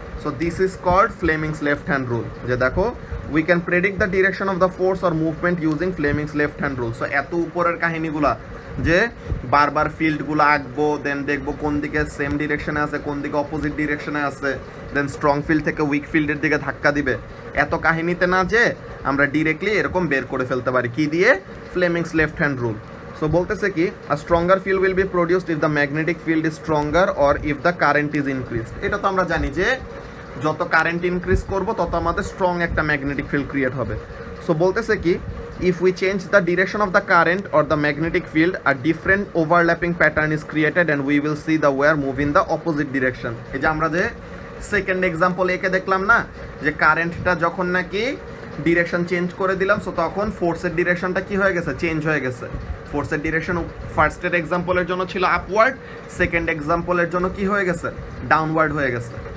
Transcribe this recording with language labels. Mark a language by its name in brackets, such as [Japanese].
[English] So this is called Fleming's left hand rule. [Bangla] যে দেখো [English] We can predict the direction of the force or movement using Fleming's left hand rule. [Bangla] So এত উপরের কাহিনীগুলা যে বারবার ফিল্ডগুলো আঁকবো, দেন দেখবো কোন দিকে সেম ডিরেকশনে আছে কোন দিকে অপোজিট ডিরেকশনে আছে, দেন স্ট্রং ফিল্ড থেকে উইক ফিল্ডের দিকে ধাক্কা দিবে, এত কাহিনীতে না যে আমরা ডিরেক্টলি এরকম বের করে ফেলতে পারি কি দিয়ে, Fleming's left hand rule. [English] so [Bangla] বলতেছে কি [English] A stronger field will be produced if the magnetic field is stronger or if the current is increased. [Bangla] এটা তো আমরা জানি যে যত কারেন্ট ইনক্রিজ করব তত আমাদের স্ট্রং একটা ম্যাগনেটিক ফিল্ড ক্রিয়েট হবে। সো বলতেছে কি [English] if we change the direction of the current or the magnetic field, a different overlapping pattern is created and we will see the wire move in the opposite direction. [Bangla] এই যে আমরা যে second example একে দেখলাম না, যে কারেন্টটা যখন নাকি ডিরেকশন চেঞ্জ করে দিলাম, সো তখন ফোর্সের ডিরেকশনটা কি হয়ে গেছে, চেঞ্জ হয়ে গেছে। ফোর্সের ডিরেকশন ফার্স্টের এক্সাম্পলের জন্য ছিল আপওয়ার্ড, সেকেন্ড এক্সাম্পলের জন্য কি হয়ে গেছে, ডাউনওয়ার্ড হয়ে গেছে।